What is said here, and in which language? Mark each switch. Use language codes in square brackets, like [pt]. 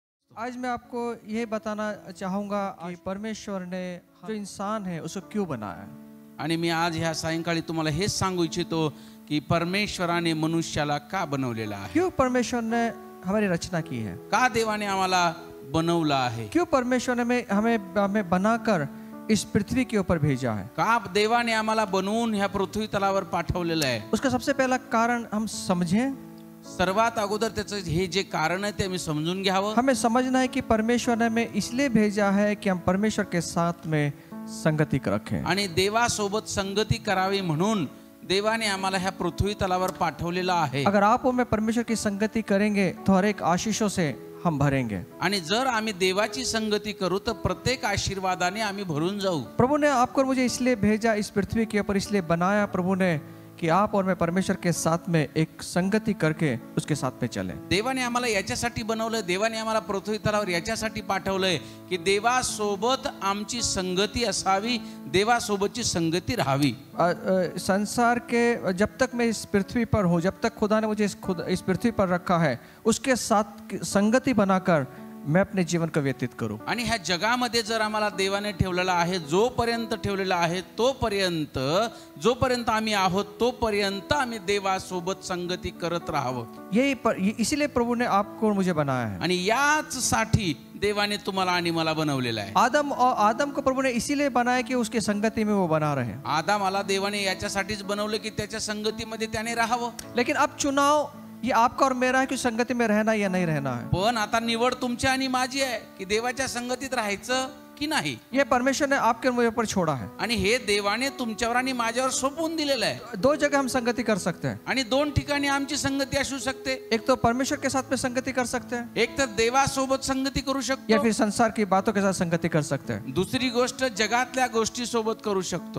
[hi] आज मैं आपको ये बताना चाहूँगा कि परमेश्वर ने जो इंसान है उसको क्यों बनाया। [mr] आणि मी आज ह्या सायंकाळी तुम्हाला हेच सांगू इच्छितो की परमेश्वराने मनुष्याला का बनवलेला आहे, [hi] क्यों परमेश्वर ने हमारी रचना की है, [mr] का देवाने आम्हाला बनवलं आहे, [hi] क्यों परमेश्वर ने हमें बनाकर इस पृथ्वी के ऊपर भेजा है, [mr] का देवाने आम्हाला बनवून ह्या पृथ्वी तलावर पाठवलेलं आहे। [hi] उसका सबसे पहला कारण हम समझें। [mr] सर्वात अगोदर त्याचं हे जे कारण आहे ते आम्ही समजून घ्यावं। [hi] हमें समझना है कि परमेश्वर ने हमें इसलिए भेजा है कि हम परमेश्वर के साथ में संगति रखें [mr] आणि देवासोबत संगती करावी म्हणून देवाने आम्हाला ह्या पृथ्वी तलावर पाठवलेला आहे। [hi] अगर आप और मैं परमेश्वर की संगति करेंगे तो हर एक आशीषों से हम भरेंगे। [mr] आणि जर आम्ही देवाची संगती करू तर प्रत्येक आशीर्वादाने आम्ही भरून जाऊ। [hi] प्रभु ने आपको और मुझे इसलिए भेजा, इस पृथ्वी के ऊपर इसलिए बनाया प्रभु ने कि आप और मैं परमेश्वर के साथ में एक संगति करके उसके साथ में चलें। [mr] देवाने आम्हाला याच्यासाठी बनवलं, देवाने आम्हाला पृथ्वी तलावर याच्यासाठी पाठवलंय की देवासोबत आमची संगती असावी, देवासोबतची संगती राहावी। [hi] संसार के जब तक मैं इस पृथ्वी पर हूँ, जब तक खुदा ने मुझे इस पृथ्वी पर रखा है, उसके साथ संगति बनाकर मैं अपने जीवन को व्यतीत करूं। [mr] आणि ह्या जगामध्ये जर आम्हाला देवाने ठेवलेला आहे, जोपर्यंत ठेवलेला आहे तोपर्यंत, जोपर्यंत आम्ही आहोत तोपर्यंत आम्ही देवासोबत संगती करत राहावं। [hi] इसीलिए प्रभु ने आपको और मुझे बनाया है। [mr] आणि याच साठी देवाने तुम्हाला आणि मला बनवलेलं आहे। [hi] आदम को प्रभु ने इसीलिए बनाया कि उसकी संगति में वो बना रहे। [mr] आदमाला देवाने याच्यासाठीच बनवलं की त्याच्या संगतीमध्ये त्याने राहावं। [hi] लेकिन अब चुनाव ये आपका और मेरा है कि संगति में रहना या नहीं रहना है। [mr] पण आता निवड तुमची आणि माझी आहे की देवाच्या संगतीत राहायचं की नाही। [hi] ये परमेश्वर ने आपके और मुझे ऊपर छोड़ा है [mr] आणि हे देवाने तुमच्यावर आणि माझ्यावर सोपवून दिलेलं आहे। [hi] दो जगह हम संगति कर सकते हैं [mr] आणि दोन ठिकाणी आमची संगती असू शकते। [hi] एक तो परमेश्वर के साथ में संगति कर सकते हैं, [mr] एक तर देवासोबत संगती करू शकतो, [hi] या फिर संसार की बातों के साथ संगति कर सकते हैं। [mr] दुसरी गोष्ट जगातल्या गोष्टी सोबत करू शकतो।